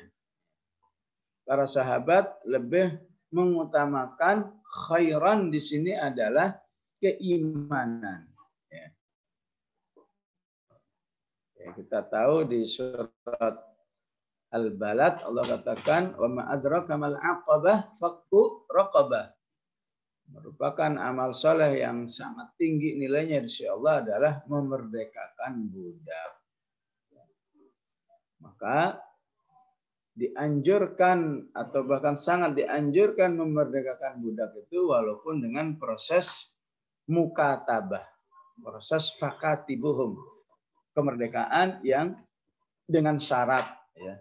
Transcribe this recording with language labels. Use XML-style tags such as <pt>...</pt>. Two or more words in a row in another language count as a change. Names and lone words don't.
<id>Para sahabat lebih mengutamakan khairan di sini adalah keimanan. Kita tahu di surat Al-Balad Allah katakan</id> <ar>وما أدراك ما العقبة فك رقبة.</ar> <id>Merupakan amal soleh yang sangat tinggi nilainya di sisi Allah adalah memerdekakan budak. Maka dianjurkan atau bahkan sangat dianjurkan memerdekakan budak itu walaupun dengan proses mukatabah, proses fakatibuhum, kemerdekaan yang dengan syarat, ya.</id>